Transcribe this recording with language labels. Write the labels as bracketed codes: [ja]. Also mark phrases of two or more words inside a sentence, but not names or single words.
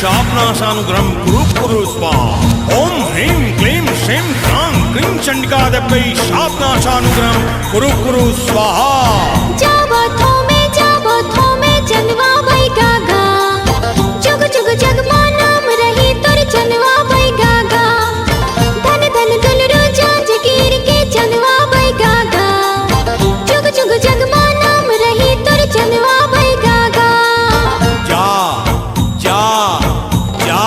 [sa] शापनाशानुग्रहं कुरु कुरु स्वाहा। ओम ह्रीं क्लीं श्रीं क्रां क्रीं चंडिकादेव्यै शापनाशानुग्रहं कुरु कुरु स्वाहा। [hne] जाबो थोमे चंदवा वै गागा, जुग जुग जगमा नाम रही तोर चंदवा वै गागा। धन धन दुलरू जांजगीर के चंदवा वै गागा, जुग जुग जगमा नाम रही तोर चंदवा वै गागा। जा जा जा